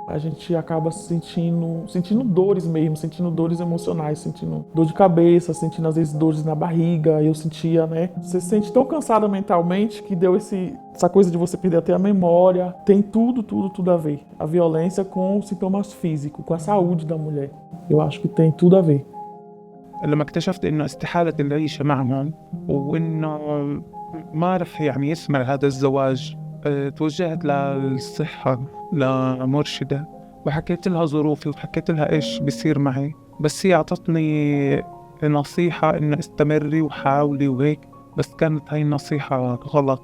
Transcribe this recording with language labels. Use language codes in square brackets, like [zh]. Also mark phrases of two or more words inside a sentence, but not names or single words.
[pt] A gente acaba sentindo dores mesmo, sentindo dores emocionais, sentindo dor de cabeça, sentindo às vezes dores na barriga. Eu sentia, né? Você se sente tão cansada mentalmente que deu essa coisa de você perder até a memória. Tem tudo a ver. A violência com os sintomas físicos, com a saúde da mulher. Eu acho que tem tudo a ver. [ar] لما اكتشفت إنه استحالة العيش معهم وإنه ما رح يعني يثمر هذا الزواج، توجهت للصحة لمرشدة وحكيت لها ظروفي وحكيت لها إيش بيصير معي، بس هي أعطتني نصيحة إنه استمري وحاولي وهيك، بس كانت هاي النصيحة غلط.